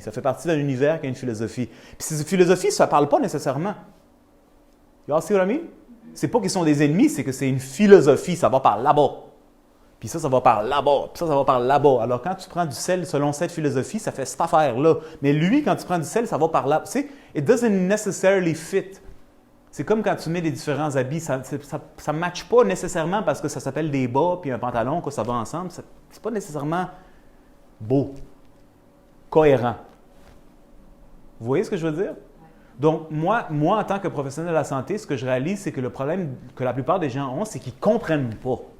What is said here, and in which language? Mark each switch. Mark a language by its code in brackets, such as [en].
[fr] Ça fait partie d'un univers qui a une philosophie. Puis ces philosophies, ça ne parle pas nécessairement. [en] You see what I mean? [fr] C'est pas qu'ils sont des ennemis, c'est que c'est une philosophie. Ça va par là-bas. Puis ça va par là-bas. Puis ça va par là-bas. Alors quand tu prends du sel selon cette philosophie, ça fait cette affaire-là. Mais lui, quand tu prends du sel, ça va par là. Tu sais, [en] it doesn't necessarily fit. [fr] C'est comme quand tu mets des différents habits, ça ne matche pas nécessairement parce que ça s'appelle des bas puis un pantalon, que ça va ensemble. Ce n'est pas nécessairement beau, cohérent. Vous voyez ce que je veux dire? Donc, moi, en tant que professionnel de la santé, ce que je réalise, c'est que le problème que la plupart des gens ont, c'est qu'ils ne comprennent pas.